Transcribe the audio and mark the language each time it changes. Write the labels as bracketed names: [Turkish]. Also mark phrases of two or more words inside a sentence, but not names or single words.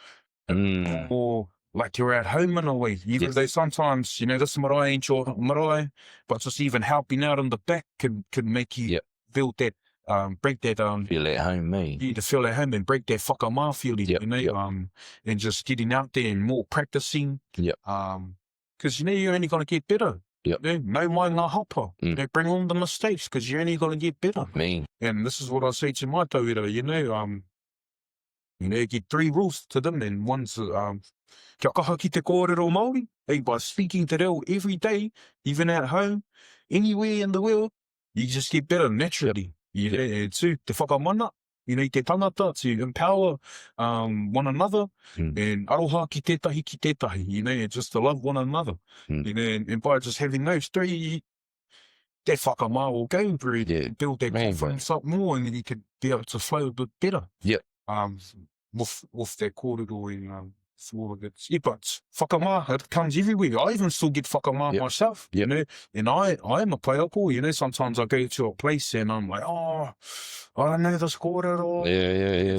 [English] like you're at home in a way, even though sometimes, this marae ain't your marae, but just even helping out in the back can make you build that, break that feel at home, me. Yeah, to feel at home and break that whakama feeling, and just getting out there and more practicing. Because you're only gonna get better. [Māori] No mai ngā hapa. [English] Bring on the mistakes, because you're only gonna get better. And this is what I say to my tauira, you get 3 rules to them, and one's [Māori] kia kaha ki te kōrero Māori. [English] By speaking [Māori] te reo [English] every day, even at home, anywhere in the world, you just get better naturally. [Māori] Tū te whakamana, i te tangata, [English] to empower one another, and [Māori] aroha ki tētahi, [English] just to love one another. And by just having those 3, that whakama will go through, build that confidence up more, and then you could be able to flow a bit better. With that kōrero and all of that. But whakama, it comes everywhere. I even still get whakama myself, and I am a paiako, sometimes I go to a place and I'm like, I don't know this kōrero.